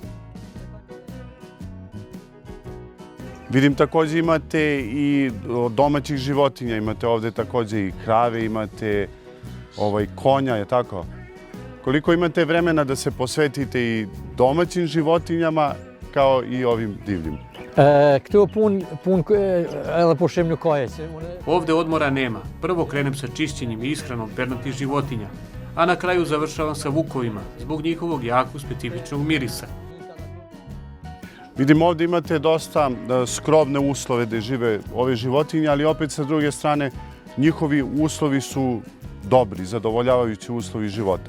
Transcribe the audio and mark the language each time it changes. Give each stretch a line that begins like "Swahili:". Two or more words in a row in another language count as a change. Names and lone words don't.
Serbian: Vidim također imate i domaćih životinja, imate ovdje također i krave, imate konja, je tako? Koliko imate vremena da se posvetite i domaćim životinjama kao i ovim divljim?
Albanian: Këtu pun edhe pushim nuk ka.
Serbian: Ovdje odmora nema. Prvo krenem sa čišćenjem i ishranom pernatih životinja, a na kraju završavam sa vukovima zbog njihovog jako specifičnog mirisa. Vidim ovdje imate dosta skromne uslove gdje žive ove životinje, ali opet sa druge strane njihovi uslovi su dobri, zadovoljavajući uslovi života.